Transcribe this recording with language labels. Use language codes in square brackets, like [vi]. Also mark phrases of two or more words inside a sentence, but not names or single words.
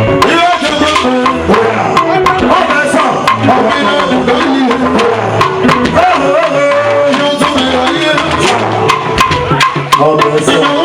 [ig] Ihe ọjọọ bụ, ọ na-asa, ọ bụ ihe ọjọọ bụ ihe. [en] Hey, hey, hey, you do me like it. [ig] Ọ na-asa.